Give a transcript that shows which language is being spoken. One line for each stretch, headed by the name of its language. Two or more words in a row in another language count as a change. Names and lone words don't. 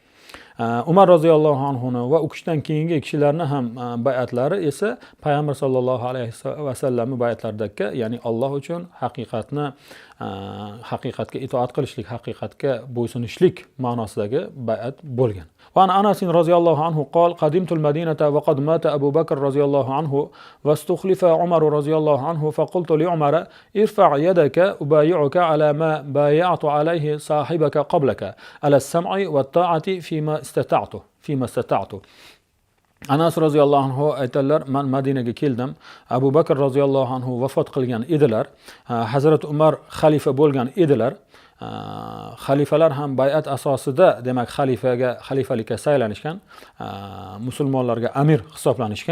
Uzbek: Umar
Arabic: رضي الله عنه
Uzbek: va u kishidan keyingi kishilarning ham bay'atlari esa Payg'ambar
Arabic: صلى الله عليه وسلم
Uzbek: bay'atlaridagi, ya'ni Alloh uchun haqiqatga itoat qilishlik, haqiqatga bo'ysunishlik ma'nosidagi bay'at bo'lgan.
Arabic: وعن أنس رضي الله عنه قال قدمت المدينة وقد مات أبو بكر رضي الله عنه واستخلف عمر رضي الله عنه فقلت لعمر ارفع يدك أبايعك على ما بايعت عليه صاحبك قبلك على السمع والطاعة فيما استطعت.
Uzbek: Anas
Arabic: رضي الله عنه
Uzbek: aytadilar, men Madinaga keldim. Abu Bakr
Arabic: رضي الله عنه
Uzbek: vafot qilgan edilar. Hazrat Umar xalifa bo'lgan edilar. Xalifalar ham bay'at asosida, demak xalifalikka saylanishgan, musulmonlarga amir hisoblanishgan.